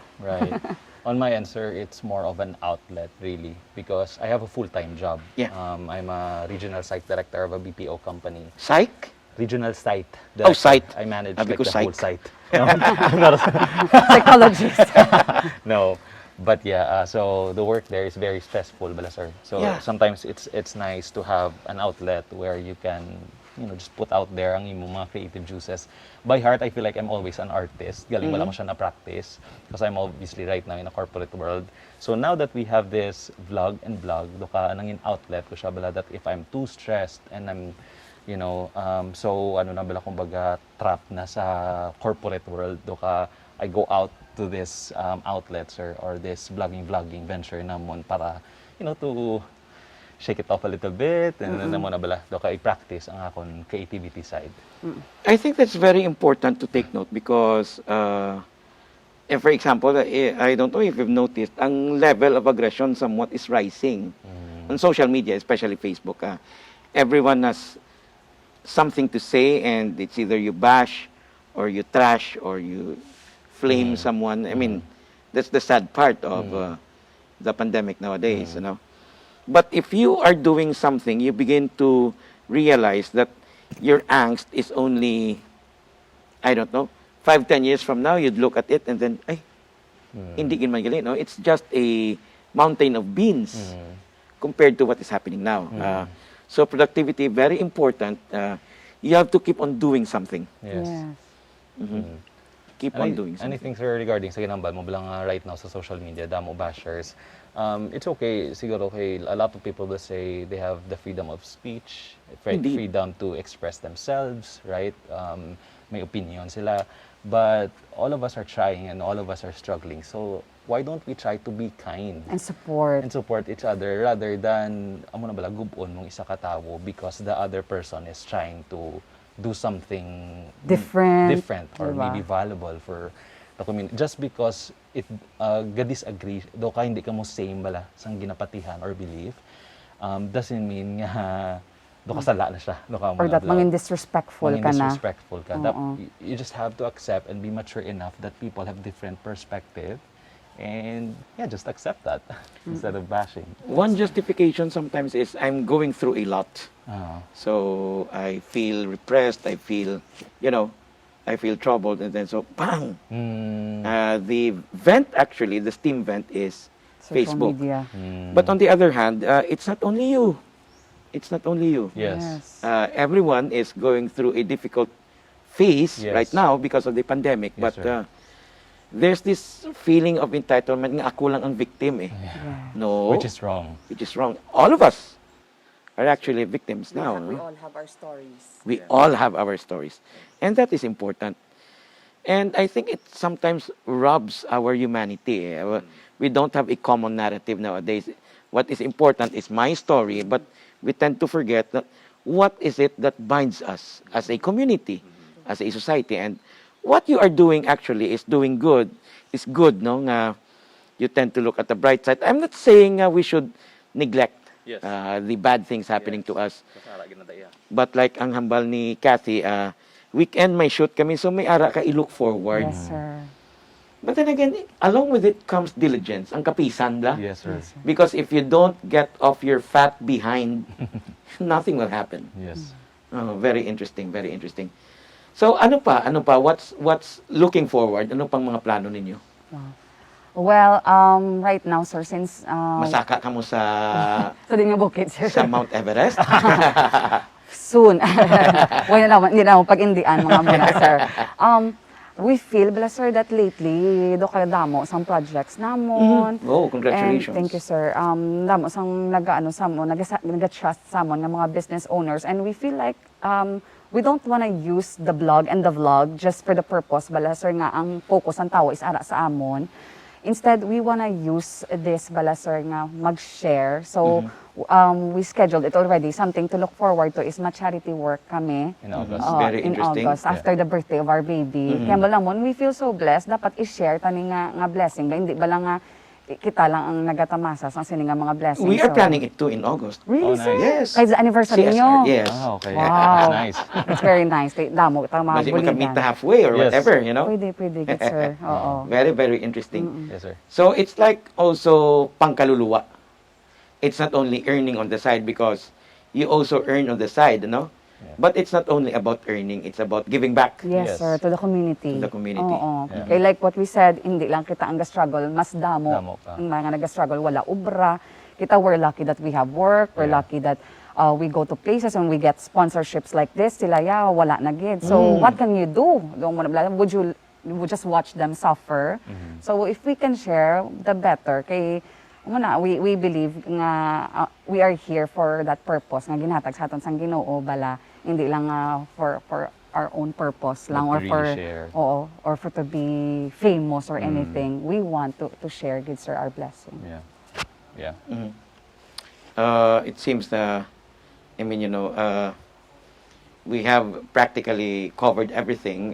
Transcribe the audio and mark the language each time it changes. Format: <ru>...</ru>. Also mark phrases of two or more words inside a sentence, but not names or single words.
<en>Right. On my answer, it's more of an outlet, really, because I have a full-time job. Yeah. I'm a regional site director of a BPO company. Psych? Regional site. Oh, site. I manage Sabi like ko the whole psych. site. No, I'm not Psychologist. no. But yeah, so the work there is very stressful, bala sir. So Yeah. sometimes it's nice to have an outlet where you can, just put out there</en> <hil>ang imong mga</hil> <en>creative juices. By heart, I feel like I'm always an artist.</en> <hil>Galing wala ko siya na practice</hil> <en>because I'm obviously right now in a corporate world. So now that we have this vlog and blog,</en> <hil>doka nangin outlet ko siya bala</hil> <en>that if I'm too stressed and I'm so</en> <hil>ano na bala kumbaga trap na sa</hil> <en>corporate world, doka I go out to this outlets or this vlogging venture</en> <hil>namon para</hil> <en>to shake it off a little bit and then</en> <hil>namon na bala doka i-practice ang akon</hil> <en>creativity side. I think that's very important to take note because, if, for example, I don't know if you've noticed, ang level of aggression somewhat is rising on social media, especially Facebook. Everyone has something to say, and it's either you bash or you trash or you flame someone. I mean, that's the sad part of the pandemic nowadays, But if you are doing something, you begin to realize that your angst is only, I don't know, 5-10 years from now, you'd look at it and then,</en> <hil>ay, hindi kin man galing, no?</hil> <en>It's just a mountain of beans compared to what is happening now. So productivity, very important. You have to keep on doing something. Yes. Keep on doing something. Anything sir regarding</en> <hil>sa ginambal mo bilang</hil> <en>right now sa social media, damo bashers. It's okay, siguro okay, a lot of people will say they have the freedom of speech, Indeed. freedom to express themselves, right?</en> <hil>May opinion sila.</hil> <en>But all of us are trying and all of us are struggling. So why don't we try to be kind? And support. And support each other rather than</en> <hil>amo na bala gubon mong isa ka tawo</hil> <en>because the other person is trying to do something Different. or Diba? maybe valuable for the community. Just because if</en> <hil>ga-disagree, do ka hindi ka mo same bala sang ginapatihan</hil> <en>or belief, doesn't mean</en> <hil>nga do ka sala na siya. Do ka</hil> <en>Or that</en> <hil>mangin disrespectful ka na. disrespectful ka.</hil> <en>You just have to accept and be mature enough that people have different perspective. And yeah, just accept that instead of bashing. One justification sometimes is I'm going through a lot. So I feel repressed, I feel troubled, and then so bang! The vent actually, the steam vent is Facebook. Media. But on the other hand, it's not only you. It's not only you. Yes. Everyone is going through a difficult phase Yes. right now because of the pandemic. Yes, But sir. there's this feeling of entitlement</en> <hil>nga ako lang ang victim eh.</hil> <en>Yeah. No. Which is wrong. Which is wrong. All of us are actually victims now. We no? all have our stories. We all have our stories. And that is important. And I think it sometimes robs our humanity. We don't have a common narrative nowadays. What is important is my story, but we tend to forget that what is it that binds us as a community, as a society. And what you are doing actually is doing good. Is good, no? You tend to look at the bright side. I'm not saying we should neglect Yes. the bad things happening to us. But like</en> <hil>ang hambal ni Kathy, weekend may shoot kami, so may ara ka i-look forward.</hil> <en>Yes, sir. But then again, along with it comes diligence,</en> <hil>ang kapisan la.</hil> <en>Yes, sir. Because if you don't get off your fat behind, nothing will happen. Yes. Oh, very interesting, very interesting.</en> <hil>So ano pa?</hil> <en>What's looking forward?</en> <hil>Ano pang mga plano ninyo?</hil> <en>Well, right now, sir, since...</en> <hil>Masaka ka mo sa sa din nga bukid, sir. sa Mount Everest?</hil> <en>Soon. Well,</en> <hil>hindi na pag-indian mga muna, sir.</hil> <en>We feel, bala, sir, that lately,</en> <hil>do kayo damo sang projects namon.</hil> <en>Oh, congratulations. And thank you,</en> <hil>sir. Damo sang nag-trust samon ng mga</hil> <en>business owners. And we feel like we don't want to use the blog and the vlog just for the purpose,</en> <hil>bala, sir, nga ang focus ng tao is ara sa amon.</hil> <en>Instead, we want to use this,</en> <hil>bala, sir, nga mag-share.</hil> <en>So, we scheduled it already. Something to look forward to is</en> <hil>ma-charity work kami.</hil> <en>In August. Very in interesting. August, after the birthday of our baby.</en> <hil>Kaya bala mo,</hil> <en>we feel so blessed.</en> <hil>Dapat i-share tani nga blessing. Ba, hindi bala nga kita lang ang nagatamasa sa sini nga mga blessings.</hil> <en>We are So, planning it too in August. Really, Oh, sir? Yes. nice.</en> <hil>Kaya sa anniversary</hil> <en>CSR, nyo? yes. Ah, okay. Wow. Nice. It's very nice.</en> <hil>Damo, ito mga Kasi magka-meet buligan.</hil> <en>na halfway or Yes. whatever, you know? Pwede, good, sir. Oo. Very, very interesting. Yes, sir. So it's like also pangkaluluwa. It's not only earning on the side because you also earn on the side, no? Yeah. But it's not only about earning, it's about giving back. Yes, Yes. sir, to the community. To the community. Oo. Yeah. Kaya like what we said,</en> <hil>hindi lang kita ang struggle, mas damo. Damo pa. Ang mga nag-struggle, wala ubra. Kita,</hil> <en>we're lucky that we have work. We're Yeah. lucky that we go to places and we get sponsorships like this.</en> <hil>Sila, wala na gid.</hil> <en>So, what can you do? Would you just watch them suffer? So, if we can share, the better. Kay, we believe nga we are here for that purpose</en> <hil>nga ginhatag sa aton sang Ginoo bala hindi lang</hil> <en>for our own purpose lang or But to for really share. or for to be famous or anything. We want to share, good sir, our blessing. Yeah. It seems that, I mean, you know, we have practically covered everything.</en>